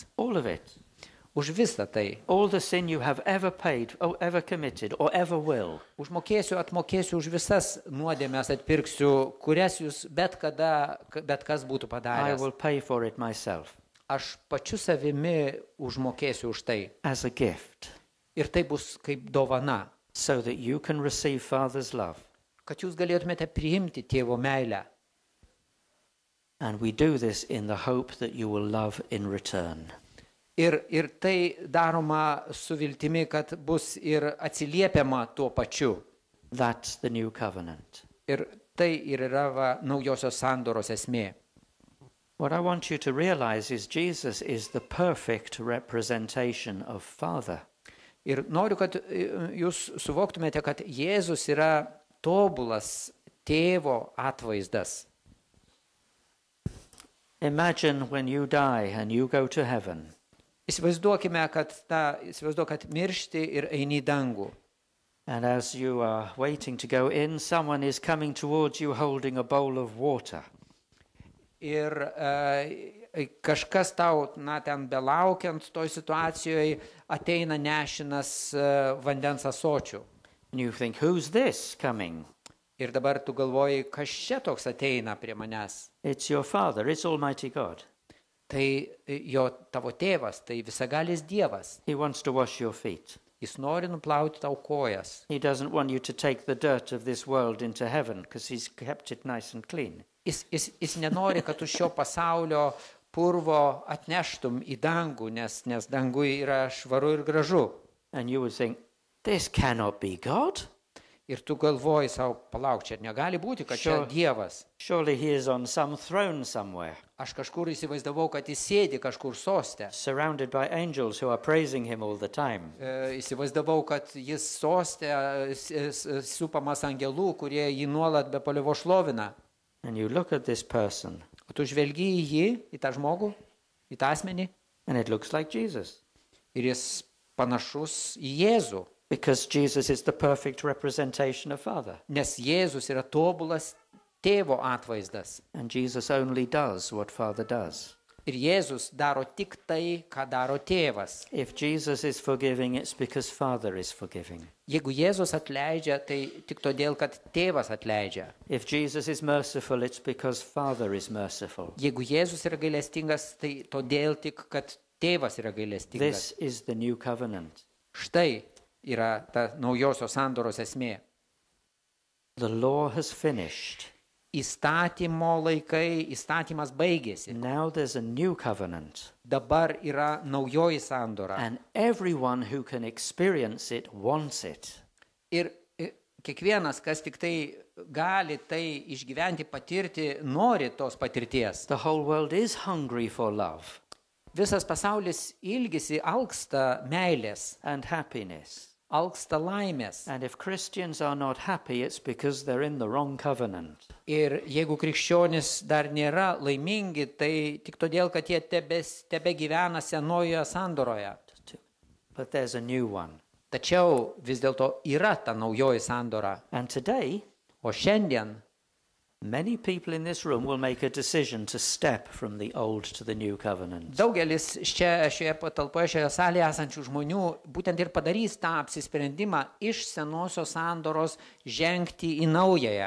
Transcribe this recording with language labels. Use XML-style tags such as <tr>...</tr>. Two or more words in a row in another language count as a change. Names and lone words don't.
<en>All of it.</en> <lt>Už visą tai.</lt> <en>All the sin you have ever paid, or ever committed, or ever will.</en> <lt>Užmokėsiu, atmokėsiu už visas nuodėmes, atpirksiu, kurias jūs bet kas būtų</lt> <en>I</en> <lt>padaręs.</lt> <en>will pay for it myself</en> <lt>Aš pačiu savimi užmokėsiu už tai.</lt> <en>as a gift,</en> <lt>Ir tai bus kaip dovana,</lt> <en>so that you can receive Father's love.</en> <lt>kad jūs galėtumėte priimti tėvo meilę.</lt> <en>And we do this in the hope that you will love in return.</en> <lt>Ir tai daroma su viltimi, kad bus ir atsiliepiama tuo pačiu.</lt> <en>That's the new covenant.</en> <lt>Ir tai ir yra naujosios sandoros esmė.</lt> <en>What I want you to realize is Jesus is the perfect representation of Father.</en> <lt>Ir noriu, kad jūs suvoktumėte, kad Jėzus yra tobulas tėvo atvaizdas.</lt> <en>Imagine when you die and you go to heaven.</en> <lt>Įsivaizduokime, kad miršti ir eini į dangų.</lt> <en>And as you are waiting to go in, someone is coming towards you holding a bowl of water.</en> <lt>Ir kažkas tau, ten belaukiant toj situacijoje, ateina nešinas vandens ąsočių.</lt> <en>And you think, who's this coming?</en> <lt>Ir dabar tu galvoji, kas čia toks ateina prie manęs.</lt> <en>It's your Father, it's Almighty God.</en> <lt>Tai tavo tėvas, tai visagalis Dievas.</lt> <en>He wants to wash your feet.</en> <lt>Jis nori nuplauti tau kojas.</lt> <en>He doesn't want you to take the dirt of this world into heaven because he's kept it nice and clean.</en> <lt>Jis nenori, kad tu šio pasaulio purvo atneštum į dangų, nes dangui yra švaru ir gražu.</lt> <en>And you would think, this cannot be God.</en> <lt>Ir tu galvoji savo, palauk, čia negali būti, kad čia Dievas.</lt> <en>Surely he is on some throne somewhere,</en> <lt>Aš kažkur įsivaizdavau, kad jis sėdi kažkur soste.</lt> <en>surrounded by angels who are praising him all the time.</en> <lt>Įsivaizdavau, kad jis soste supamas angelų, kurie jį nuolat be paliuvo šlovina.</lt> <en>And you look at this person,</en> <lt>O tu žvelgi į jį, į tą žmogų, į tą asmenį,</lt> <en>and it looks like Jesus.</en> <lt>ir jis panašus į Jėzų.</lt> <en>Because Jesus is the perfect representation of Father.</en> <lt>Nes Jėzus yra tobulas tėvo atvaizdas.</lt> <en>And Jesus only does what Father does.</en> <lt>Ir Jėzus daro tik tai, ką daro tėvas.</lt> <en>If Jesus is forgiving, it's because Father is forgiving.</en> <lt>Jeigu Jėzus atleidžia, tai tik todėl, kad tėvas atleidžia.</lt> <en>If Jesus is merciful, it's because Father is merciful.</en> <lt>Jeigu Jėzus yra gailestingas, tai todėl tik, kad tėvas yra gailestingas.</lt> <en>This is the new covenant.</en> <lt>Štai yra ta naujosios sandoros esmė.</lt> <en>The law has finished.</en> <lt>Įstatymo laikai, įstatymas baigėsi.</lt> <en>Now there's a new covenant.</en> <lt>Dabar yra naujoji sandora.</lt> <en>And everyone who can experience it wants it.</en> <lt>Ir kiekvienas, kas tik tai gali tai išgyventi, patirti, nori tos patirties.</lt> <en>The whole world is hungry for love.</en> <lt>Visas pasaulis ilgisi, alksta meilės,</lt> <en>and happiness.</en> <lt>alksta laimės.</lt> <en>And if Christians are not happy, it's because they're in the wrong covenant.</en> <lt>Ir jeigu krikščionys dar nėra laimingi, tai tik todėl, kad jie tebe gyvena senojoje sandoroje.</lt> <en>But there's a new one.</en> <lt>Tačiau vis dėlto yra ta naujoji sandora.</lt> <en>And today,</en> <lt>O šiandien</lt> <en>many people in this room will make a decision to step from the old to the new covenant.</en> <lt>daugelis šioje patalpoje, šioje salėje esančių žmonių būtent ir padarys tą apsisprendimą iš senosios sandoros žengti į naująją.</lt>